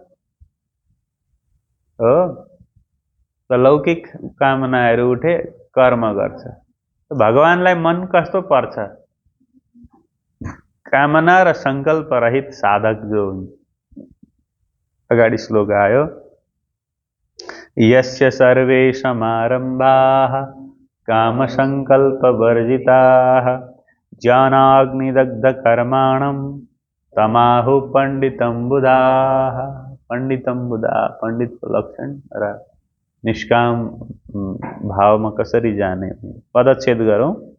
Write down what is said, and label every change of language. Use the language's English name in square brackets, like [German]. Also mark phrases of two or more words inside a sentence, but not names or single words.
[Nepali] हो, त लौकिक कामनाहरू उठे कर्म गर्छ। भगवानलाई मन कस्तो पर्छ? कामना र संकल्प रहित साधक जो हुन्छ। अगाडि श्लोक आयो, [Sanskrit] यस्य सर्वे समारम्भाः काम संकल्प वर्जिताः ज्ञानाग्निदग्ध कर्माणं तमाहु पंडितं बुधाः। पंडितं बुधा, [Nepali] पंडित को लक्षण र निष्काम भावमा कसरी जाने? पदच्छेद गरौँ।